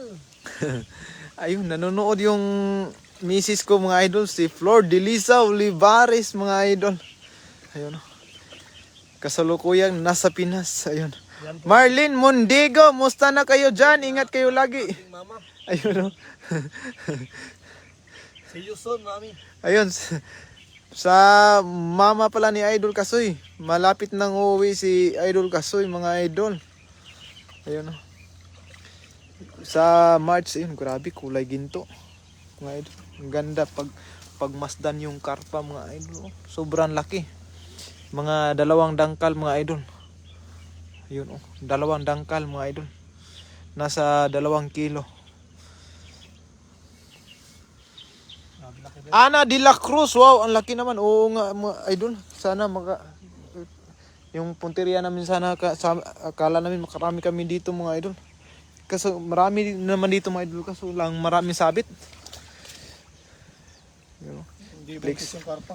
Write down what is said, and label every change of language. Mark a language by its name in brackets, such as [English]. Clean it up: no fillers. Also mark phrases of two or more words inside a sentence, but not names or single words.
[Filipino] Ayun, nanonood yung misis ko mga idol, si Flor Delisa Olivares mga idol. Ayun o. Kasalukuyang nasa Pinas. Ayun. Marlene Mondigo, musta na kayo dyan? Ingat kayo lagi. Mama, Ayun o. [English] see you soon, [Filipino] mami. Ayun. Sa mama pala ni Idol Kasoy. Malapit nang uuwi si Idol Kasoy mga idol. Ayun o. Sa March, ayun, grabe, kulay ginto. Mga idol. Ang ganda pagmasdan yung karpa mga idol. Sobrang laki. Mga 2 dangkal mga idol. Ayun oh, 2 dangkal mga idol. Nasa 2 kilo. Ana de la Cruz, wow, ang laki naman. Oo nga mga idol. Sana yung punteriya namin sana akala namin makarami kami dito mga idol. Kasi marami naman dito mga idol, kaso lang maraming sabit. Yun. Hindi buntis yung karpa.